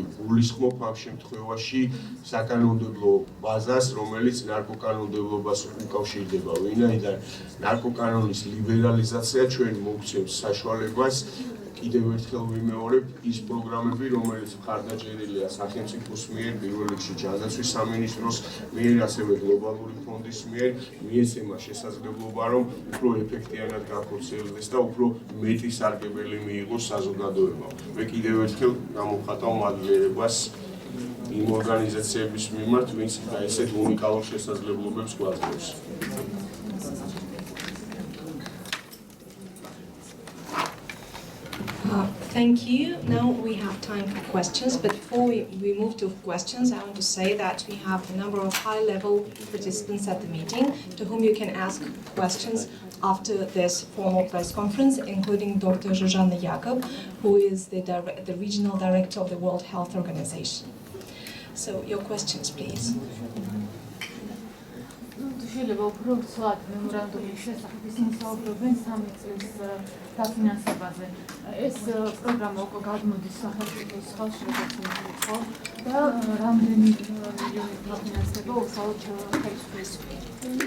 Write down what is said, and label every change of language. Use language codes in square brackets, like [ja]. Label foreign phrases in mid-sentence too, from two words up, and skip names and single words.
[ka] გულისხმობ ამ შემთხვევაში საკანონმდებლო ბაზას, რომელიც ნარკოკანონმდებლობას უკავშირდება, ვინაიდან ნარკოკანონის ლიბერალიზაცია ჩვენ მოგცემს საშუალებას კიდევ ერთხელ ვიმეორებ ის პროგრამები, რომელიც მხარდაჭერილია სახელმწიფოს მიერ, პირველ რიგში ჯანდაცვის სამინისტროს მიერ, ასევე გლობალური ფონდის მიერ, მიეცემა შესაძლებლობა, რომ უფრო ეფექტიანად განხორციელდეს და უფრო მეტი სარგებელი მიიღოს საზოგადოებამ. მე კიდევ ერთხელ გამოვხატავ მადლიერებას იმ ორგანიზაციების მიმართ, ვინც ესეთ უნიკალურ შესაძლებლობებს გვაძლევს. [en] Thank you. Now we have time for questions, but before we move to questions, I want to say that we have a number of high-level participants at the meeting to whom you can ask questions after this formal press conference, including Dr. Zsuzsanna Jakob, who is the regional director of the World Health Organization. So your questions, please. [ka] შეიძლება უფრო ცვლად მემორანდუმის შესახებ ისინი საუბრობენ სამი წლის დაფინანსებაზე. ეს პროგრამა უკვე გადმოდის სახელმწიფოს ხელში, როგორც იყო და რამდენი მილიონი დაფინანსება უშუალოდ ხელისუფლების მიერ.